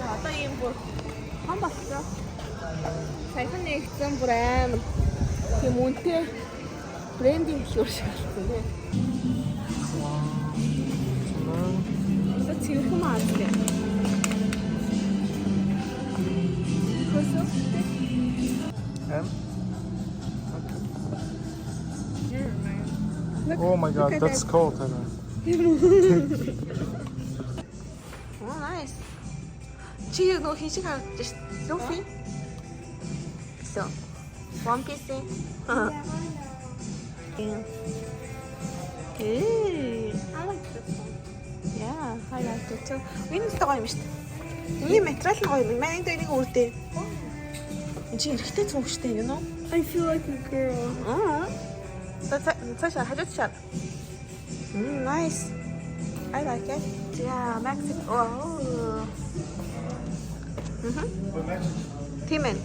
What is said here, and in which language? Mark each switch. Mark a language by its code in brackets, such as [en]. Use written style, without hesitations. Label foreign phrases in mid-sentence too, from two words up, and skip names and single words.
[mn] Одоо ийм бүр том болчихсон. Саяхан нэгсэн бүр амар тийм үнэтэй брендинг шүү шиг болсон тий. Со цэвэрхэн маа тий. Хөсөө. [en] Oh my god, that's cold. Oh, nice. [mn] Чи нөгөө хин шиг харагдаж шүү. [en] Luffy. So, One Piece. Yeah. Hey. I like this one. Yeah, I like it too. [mn] Энэ гоё юм шүү. Ийм материал нь гоё юм. Манай энэ нэг үрдээ. Энд чинь эргэтэй цүнх шүү дээ, [en] you know? I feel like a girl. [mn] Цаашаа хажууд шат. [en] Nice. I like it. Yeah, Mexico. Oh. [mn] Тийм ээ.